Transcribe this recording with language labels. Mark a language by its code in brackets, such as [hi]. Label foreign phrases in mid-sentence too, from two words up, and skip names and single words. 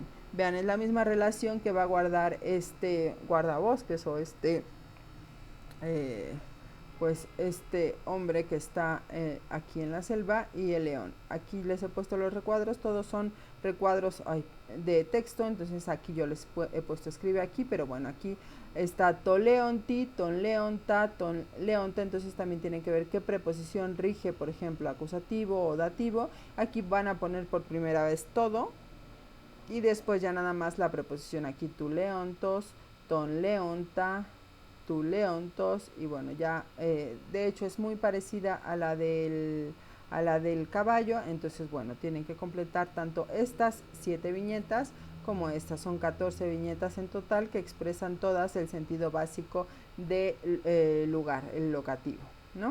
[es] Vean, es la misma relación que va a guardar este guardabosques, o pues este hombre que está aquí en la selva, y el león. Aquí les he puesto los recuadros, todos son recuadros de texto, entonces aquí yo les he puesto escribe aquí, pero bueno, aquí está [el] τῷ λέοντι, τὸν λέοντα, τὸν λέοντα, [es] entonces también tienen que ver qué preposición rige, por ejemplo, acusativo o dativo. Aquí van a poner por primera vez todo, y después ya nada más la preposición aquí, [el] τοῦ λέοντος, τὸν λέοντα, τοῦ λέοντος, [es] y bueno, ya de hecho es muy parecida a la del caballo, entonces bueno, tienen que completar tanto estas 7 viñetas como estas, son 14 viñetas en total, que expresan todas el sentido básico de lugar, el locativo, ¿no?